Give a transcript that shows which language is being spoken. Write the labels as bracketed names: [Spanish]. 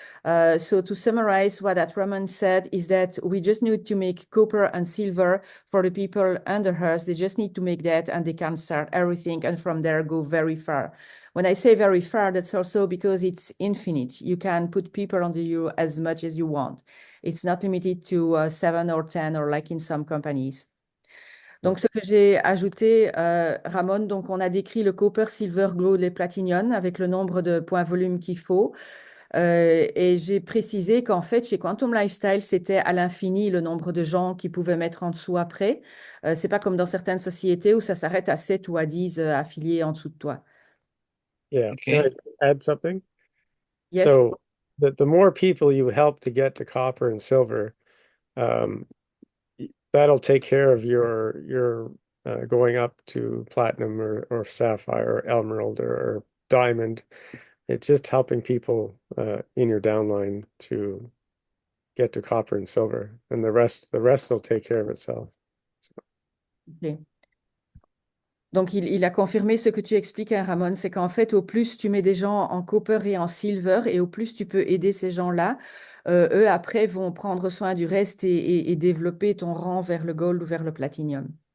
[English] So to summarize what that Roman said is that we just need to make copper and silver for the people under us. They just need to make that and they can start everything and from there go very far. When I say very far, that's also because it's infinite. You can put people under you as much as you want. It's not limited to 7 or 10 or like in some companies. [French] Donc, ce que j'ai ajouté, Ramon, donc on a décrit le copper, silver, gold et platinum avec le nombre de points volume qu'il faut. Et j'ai précisé qu'en fait, chez Quantum Lifestyle, c'était à l'infini le nombre de gens qui pouvaient mettre en dessous après. C'est pas comme dans certaines sociétés où ça s'arrête à 7 ou à 10 affiliés en dessous de toi. [English] Yeah. Can OK. I add something? Yes. So the more people you help to get to copper and silver, um, that'll take care of your going up to platinum or sapphire or emerald or diamond. It's just helping people in your downline to get to copper and silver, and the rest will take care of itself. Ok. [French] Donc, il a confirmé ce que tu expliques, hein, Ramon, c'est qu'en fait, au plus tu mets des gens en copper et en silver, et au plus tu peux aider ces gens-là, eux, après, vont prendre soin du reste et développer ton rang vers le gold ou vers le platinum.